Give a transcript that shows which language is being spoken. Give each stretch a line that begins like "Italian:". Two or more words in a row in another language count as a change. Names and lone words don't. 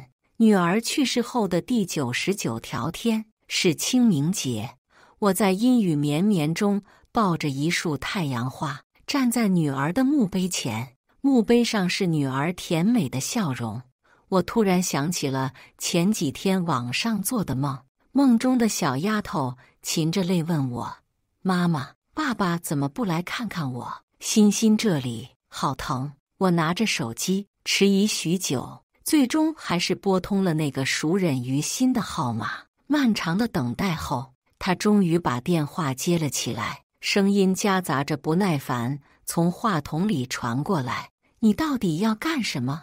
Chinese: 女兒去世後的第99條天是清明節，我在陰雨綿綿中抱着一束太陽花，站在女兒的墓碑前，墓碑上是女兒甜美的笑容。我突然想起了前幾天晚上做的夢，夢中的小丫頭噙着淚問我：媽媽，爸爸怎麼不來看看我？欣欣這裡好疼。我拿着手機，遲疑許久，最終還是撥通了那個熟稔於心的號碼。漫長的等待後，他終於把電話接了起來，聲音夾雜着不耐煩，從話筒裡傳過來：你到底要幹什麼？